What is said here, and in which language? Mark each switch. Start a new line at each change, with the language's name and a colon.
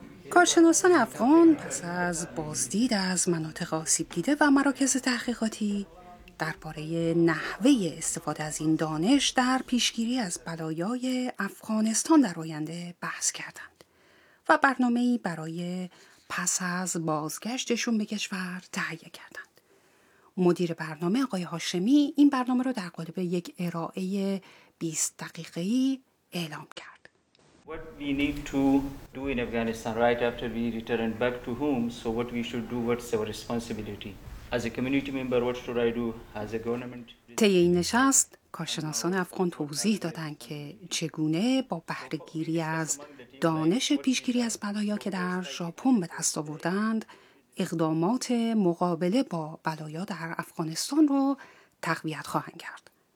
Persian: کارشناسان افغان پس از بازدید از مناطق آسیب دیده و مراکز تحقیقاتی درباره نحوه استفاده از این دانش در پیشگیری از بلایای افغانستان در آینده بحث کردند و برنامه‌ای برای پس از بازگشتشون به کشور تهیه کردند. مدیر برنامه آقای هاشمی این برنامه رو در قالب یک ارائه 20 دقیقه‌ای اعلام کرد.
English: What we need to do in Afghanistan right after we return back to home, so what we should do, what's our responsibility? As a community member, what should I do as a government?
Persian: طی این نشست کارشناسان افغان توضیح دادند که چگونه با بهره‌گیری از دانش پیشگیری از بلایا که در ژاپن به دست آوردند، اقدامات مقابله با بلایا در افغانستان رو تقویت خواهند کرد.